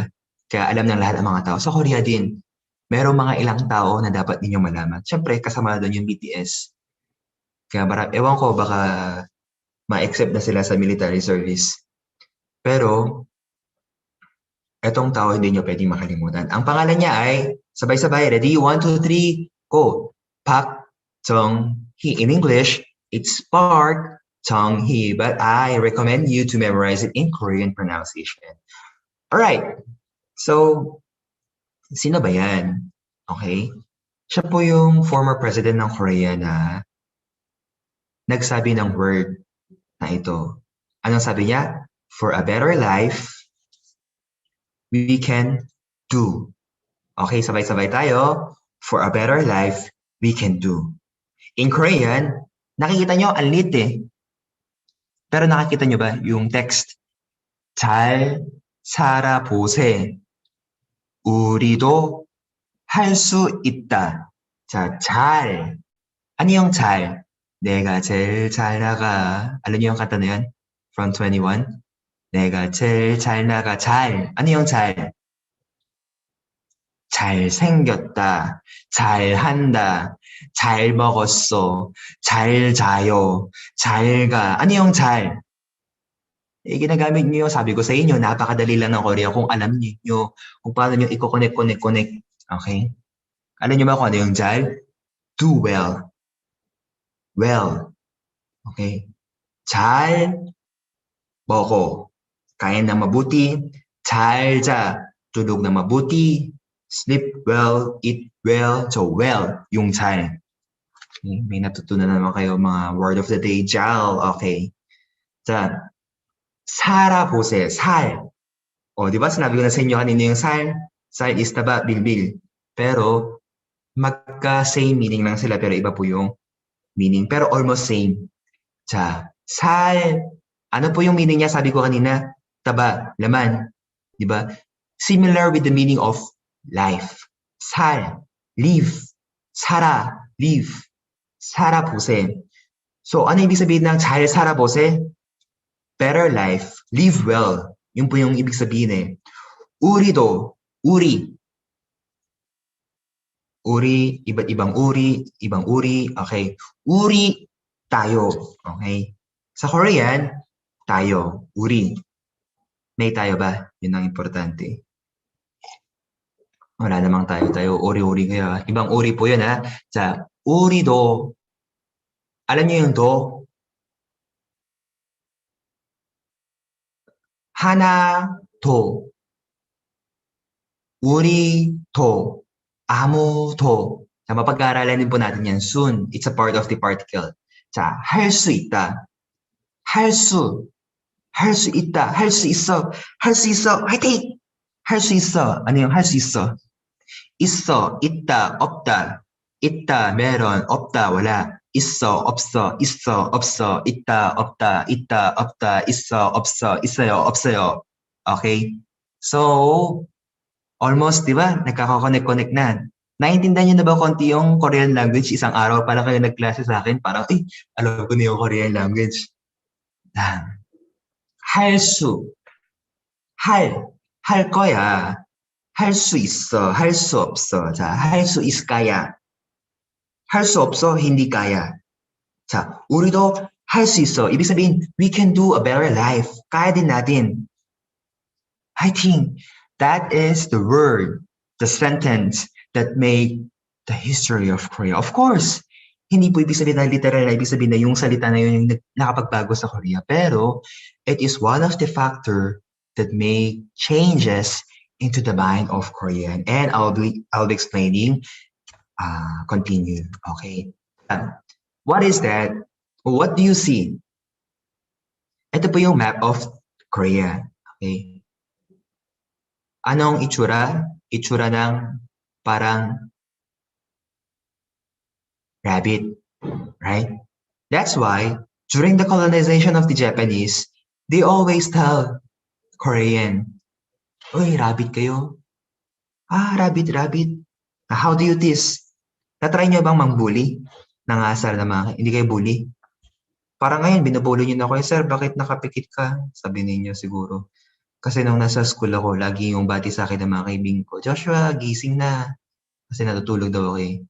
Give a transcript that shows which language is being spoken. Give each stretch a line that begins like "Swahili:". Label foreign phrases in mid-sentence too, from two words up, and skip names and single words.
Filipino: Kaya alam ng lahat ng mga tao. Sa Korea din, merong mga ilang tao na dapat ninyong malaman. Siyempre, kasama doon yung BTS. Kaya ewan ko, baka ma-accept na sila sa
English: military service.
Filipino: Pero, etong tao hindi nyo pwedeng makalimutan. Ang pangalan niya ay, sabay-sabay, ready? 1, 2, 3, go! Pak Chung-hee.
English: In English, it's Park Chung-hee, but I recommend you to memorize it in Korean pronunciation. Alright, so,
Filipino: sino ba yan? Okay? Siya po yung
English: former president
Filipino: ng Korea na nagsabi ng word na ito. Anong sabi niya?
English: For a better life, we can do.
Filipino: Okay, sabay-sabay tayo.
English: For a better life, we can do. In Korean,
Filipino: nakikita nyo, ang lit eh. Pero nakikita nyo ba yung text?
Korean: 잘 살아보세. 우리도 할 수 있다. 자, 잘.
Filipino: Ano yung
Korean: 잘? 내가 제일 잘 나가.
Filipino: Alam niyo yung kanta na yun?
English: From 21?
Korean: 내가 제일 잘 나가. 잘.
Filipino: Ano yung 잘?
Korean: 잘생겼다, 잘한다, 잘 먹었어, 잘 자요, 잘 가.
Filipino: Ano yung 잘? Ginagamit niyo, sabi ko sa inyo, napakadali lang ng Korea kung alam niyo kung paano niyo i-connect. Okay? Alam niyo ba kung ano yung 잘?
English: Do well. Well.
Korean: Okay? 잘 먹어.
Filipino: Kain na mabuti.
Korean: 잘 자.
Filipino: Tulog na mabuti.
English: Sleep well, eat well, so well,
Filipino: yung 잘. Okay, may natutunan naman kayo mga
English: word of the day,
Korean: 잘, okay. 자, 살아보세, 살.
Filipino: O, di ba sinabi ko na sa inyo kanina yung 살? 살 is taba, bilbil. Pero, magka-
English: same meaning
Filipino: lang sila, pero iba po yung meaning.
English: Pero almost same.
Korean: 자, 살.
Filipino: Ano po yung meaning niya? Sabi ko kanina, taba, laman. Di ba?
English: Similar with the meaning of life.
Korean: 살, live, 살아, live, 살아보세.
Filipino: So, ano ibig sabihin ng
Korean: 잘 살아보세?
English: Better life, live well.
Filipino: Yun po yung ibig sabihin eh. 우리도, uri. Uri, iba't ibang uri, okay. Uri, tayo, okay. Sa Korean, tayo, uri. May tayo ba? Yun ang importante. Wala namang tayo, uri-uri kaya. Ibang uri po yun ha.
Korean: 자, 우리도,
Filipino: alam niyo yung do?
Korean: 하나도, 우리도, 아무도. 자,
Filipino: mapag-aaralan din po natin yan soon.
English: It's a part of the particle.
Korean: 자, 할 수 있다. 할 수 있다. 할 수 있어. 화이팅! 할 수 있어.
Filipino: ano yung
Korean: 할 수 있어? 있어, 있다, 없다. 있다, meron, 없다, wala. 있어, 없어, 있다, 없다, 있어, 없어, 있어요.
English: Okay? So, almost,
Filipino: di ba? Nagkaka-connect na. Naiintindihan niyo na ba konti yung
English: Korean language?
Filipino: Isang araw pala kayo nagklase sa akin. Parang, alam ko na yung
English: Korean language.
Korean: 할 수, 할 거야. 할 수 있어, 할 수 없어. 자, 할 수 있을까야? 할 수 없어,
Filipino: hindi kaya.
Korean: 자, 우리도 할 수 있어.
Filipino: Ibig sabihin,
English: we can do a better life.
Filipino: Kaya din natin.
English: I think that is the word, the sentence that made the history of Korea. Of course,
Filipino: hindi po ibig sabihin na literal na ibig sabihin na yung salita na yun yung nakapagbago sa Korea. Pero,
English: it is one of the factor that made changes into the mind of Korean. And I'll be explaining, continue, okay? What is that? What do you see?
Filipino: Ito po yung
English: map of Korea,
Filipino: okay? Anong itsura? Itsura ng parang rabbit, right?
English: That's why, during the colonization of the Japanese, they always tell Korean,
Filipino: uy, rabbit kayo?
English: Rabbit. How do you tease?
Filipino: Na-try nyo bang mang-bully? Nangasar na mga, hindi kayo bully? Parang ngayon, binubully niyo na ako, "Sir, bakit nakapikit ka?" Sabi ninyo siguro. Kasi nung nasa school ako, lagi yung bati sa akin ng mga kaibigan ko, "Joshua, gising na." Kasi natutulog daw ako eh.